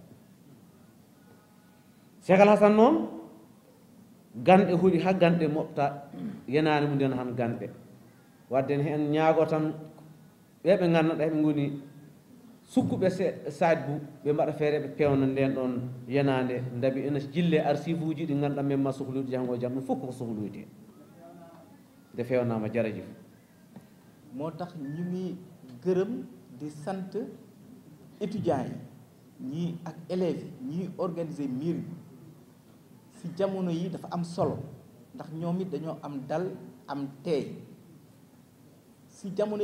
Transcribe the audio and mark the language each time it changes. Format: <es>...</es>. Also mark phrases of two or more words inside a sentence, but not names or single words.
<ff>hasan noon ganɗe huuɗi ha ganɗe mofta yenani mum nden han ganɗe wadde hen ñaago tan ɓeɓe ganduɗa ɓe goni sukkuɓe Saad Bou ɓe mbaɗa feere ɓe pewna nden ɗon yenade dabi ene jille archive uji ɗi ganduɗa même ma sohlude janggo jam ɗum fof koko sohluyte nde fewnama jaraji</ff> <wo>moo tax ñu ngi gërëm di sant étudiants yi ñii ak élèves yi ñii organiser miir bi si jamono yi dafa am solo ndax ñoom it dañoo am dal am teey si jamono yi</wo>